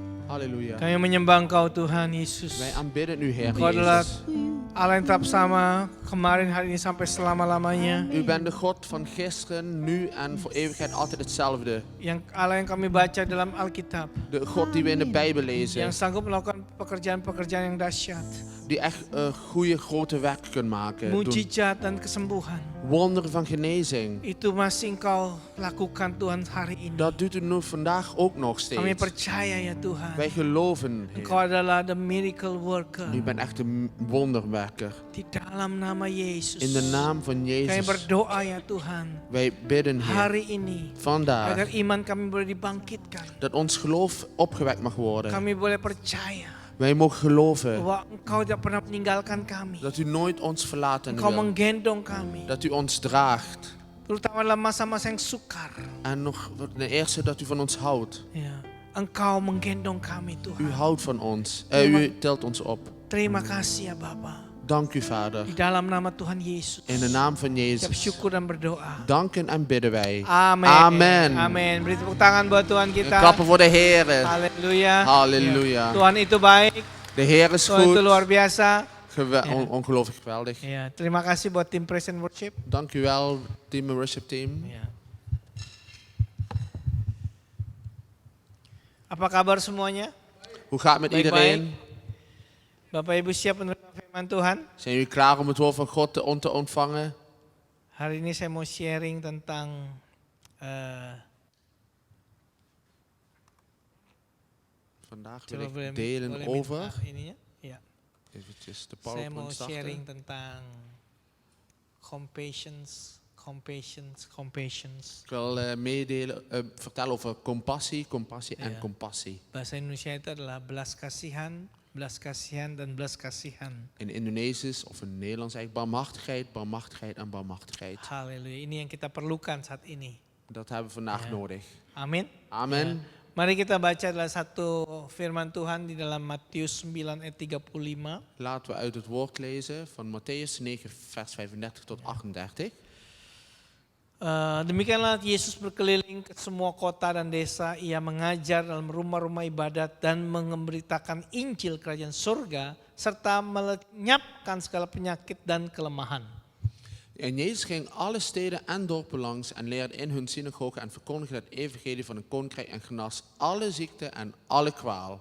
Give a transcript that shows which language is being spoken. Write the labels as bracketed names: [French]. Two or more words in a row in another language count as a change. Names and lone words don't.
[Indonesian] Halleluja. Kami menyembah Engkau Tuhan Yesus. [Dutch] Wij aanbidden u, Heer [Indonesian] Engkau adalah [Dutch] Jezus. [Indonesian] Allah yang tetap sama kemarin, hari ini sampai selama-lamanya. [Dutch] U bent de God van gisteren, nu en voor eeuwigheid altijd hetzelfde. [Indonesian] Yang Allah yang kami baca dalam Alkitab. [Dutch] De God die we in de Bijbel lezen. [Indonesian] Yang sanggup melakukan pekerjaan-pekerjaan yang dahsyat. [Dutch] Die echt goede grote werken kunnen maken. Doen [Indonesian] Mujizat dan kesembuhan. [Dutch] wonderen van genezing. [Indonesian] Itu masih Engkau lakukan Tuhan hari ini. [Dutch] Dat doet u nu vandaag ook nog [Indonesian] Kami [Dutch] steeds. [Indonesian] percaya ya Tuhan. [Dutch] Wij geloven, [Indonesian] Engkau [Dutch] Heer. [English] adalah the miracle worker. [Dutch] U bent echt een wonderwerker. [Indonesian] Di dalam nama Yesus. [Dutch] In de naam van [Indonesian] Kami [Dutch] Jezus. [Indonesian] berdoa ya Tuhan. [Dutch] Wij bidden, Heer, [Indonesian] Hari ini. Agar [Dutch] vandaag [Indonesian] iman kami boleh dibangkitkan. [Dutch] dat ons geloof opgewekt mag worden. [Indonesian] Kami boleh percaya [Dutch] Wij mogen geloven [Indonesian] bahwa Engkau tidak pernah meninggalkan kami. [Dutch] dat u nooit ons verlaten [Indonesian] Engkau [Dutch] wil. [Indonesian] menggendong kami. [Dutch] Dat u ons draagt. [Indonesian] Terutama dalam masa-masa yang sukar. [Dutch] En nog ten eerste dat u van ons houdt. [Indonesian] Ya. Engkau menggendong kami [Dutch] U [Indonesian] Tuhan. [Dutch] houdt van ons. U telt ons op. [Indonesian] Terima kasih ya Bapa. [Dutch] Dank u, Vader. [Indonesian] Di dalam nama Tuhan Yesus. [Dutch] In de naam van [Indonesian] Ucap [Dutch] Jezus. [Indonesian] syukur dan berdoa. [Dutch] Danken en bidden wij. [Indonesian] Amin. [Dutch] Amen. [Indonesian] Amin. Beri tepuk tangan buat Tuhan kita. [Dutch] Klappen voor de Heer. [Indonesian] Haleluya. [Dutch] Halleluja. [Indonesian] Ya. Tuhan itu baik. [Dutch] De Heer is [Indonesian] Tuhan itu [Dutch] goed. [Indonesian] luar biasa. [Dutch] Ongelooflijk geweldig. [Indonesian] Ya, terima kasih buat tim [English] Praise and Worship. [Dutch] Dank u wel, [English] team worship team. [Indonesian] Ya. Apa kabar semuanya? [Dutch] Hoe gaat het met [Indonesian] Baik-baik. [Dutch] iedereen? [Indonesian] Bapak Ibu siap menerima firman Tuhan? [Dutch] Zijn jullie klaar om het woord van God te ontvangen? [Indonesian] Hari ini saya mau sharing tentang [Dutch] Vandaag [Indonesian] coba [Dutch] wil ik delen [Indonesian] boleh [Dutch] over. [Indonesian] minta ininya? Ya. [Dutch] Eventjes de [Indonesian] Saya mau [Dutch] PowerPoint [Indonesian] sharing [Dutch] starten. [Indonesian] tentang compassions. [Dutch] Ik wil vertellen over compassie en Ja. compassie. [Indonesian] Bahasa Indonesia itu adalah belas kasihan dan belas kasihan. [Dutch] In Indonesisch of in Nederlands eigenlijk barmhartigheid en barmhartigheid. [Indonesian] Haleluya. Ini yang kita perlukan saat ini. [Dutch] Dat hebben we vandaag Ja. nodig. [Indonesian] Amin. [Dutch] Amen. [Indonesian] Ya. Mari kita baca adalah satu firman Tuhan di dalam Matius 9 ayat 35. [Dutch] Laten we uit het woord lezen van Matthäus 9 vers 35 tot 38. [Indonesian] Demikianlah Yesus berkeliling ke semua kota dan desa. Ia mengajar dalam rumah-rumah ibadat dan memberitakan Injil kerajaan surga serta melenyapkan segala penyakit dan kelemahan. [Dutch] En Jezus ging alle steden en dorpen langs en leerde in hun synagogen en verkondigde het evangelie van het koninkrijk en genas alle ziekte en alle kwaal.